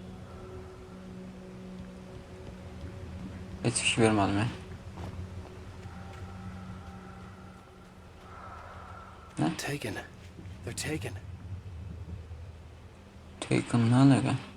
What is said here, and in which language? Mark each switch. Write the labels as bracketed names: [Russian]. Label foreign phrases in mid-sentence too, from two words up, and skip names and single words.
[Azerbaijani] Heç bir şey vermədim. [English] Taken. They're taken. [Azerbaijani] Taken nə əlaqə?